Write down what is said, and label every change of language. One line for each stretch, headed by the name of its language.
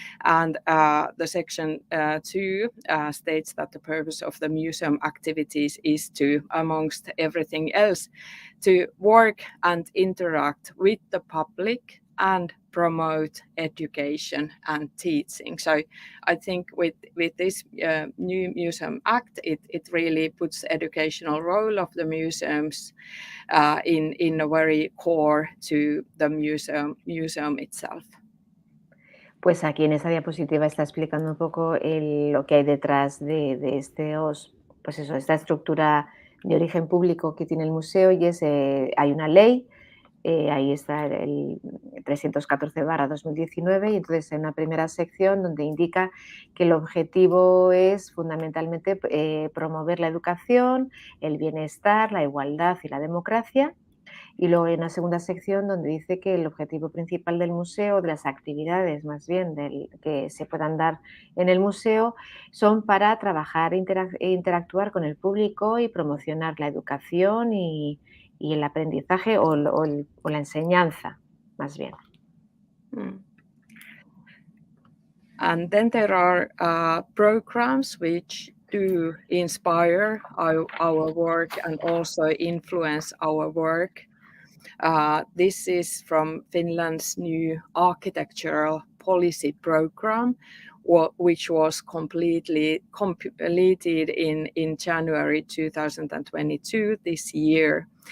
English: And the section 2 states that the purpose of the museum activities is to, amongst everything else, to work and interact with the public and promote education and teaching. So I think with this new Museum Act, it really puts educational role of the museums in a very core to the museum itself.
Spanish: Pues aquí en esta diapositiva está explicando un poco lo que hay detrás de esta estructura de origen público que tiene el museo, y hay una ley, ahí está el 314/2019, y entonces hay una primera sección donde indica que el objetivo es fundamentalmente promover la educación, el bienestar, la igualdad y la democracia. Y luego hay una segunda sección donde dice que el objetivo principal del museo, de las actividades más bien que se puedan dar en el museo, son para trabajar e interactuar con el público y promocionar la educación y el aprendizaje o la enseñanza, más bien.
English: And then there are programs which do inspire our work and also influence our work. This is from Finland's new architectural policy program, which was completed in January 2022 this year.